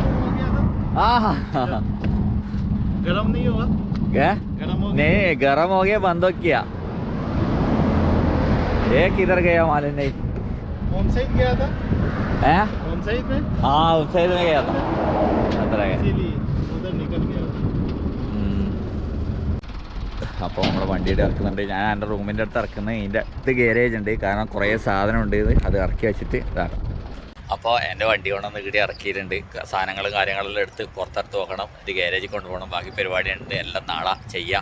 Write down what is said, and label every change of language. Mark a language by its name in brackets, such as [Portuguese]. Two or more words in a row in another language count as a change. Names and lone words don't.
[Hindi] गरम नहीं होगा? क्या? गरम हो नहीं, गरम हो गया, बंद हो किया. ये किधर गया मालूम नहीं. [English] on side [Hindi] गया था? हैं? [English] on side [Hindi] में? हाँ, उस साइड में गया था. अंदर आ गया. इसीलिए उधर निकल गया. [Malayalam] അപ്പോൾ നമ്മുടെ വണ്ടിയുടെ ഇറക്കുന്നുണ്ട്. ഞാൻ എൻ്റെ റൂമിൻ്റെ അടുത്ത് ഇറക്കുന്നത്. ഇതിൻ്റെ അടുത്ത് ഗാരേജ് ഉണ്ട്. കാരണം കുറേ സാധനം ഉണ്ട്. അത് ഇറക്കി വെച്ചിട്ട് ഇതാണ്. അപ്പോൾ എൻ്റെ വണ്ടി കൊണ്ടൊന്ന് ഇവിടെ ഇറക്കിയിട്ടുണ്ട്. സാധനങ്ങളും കാര്യങ്ങളെല്ലാം എടുത്ത് പുറത്തെടുത്ത് നോക്കണം. ഇത് ഗാരേജിൽ കൊണ്ടുപോകണം. ബാക്കി പരിപാടിയുണ്ട്. എല്ലാം നാളെ ചെയ്യാം.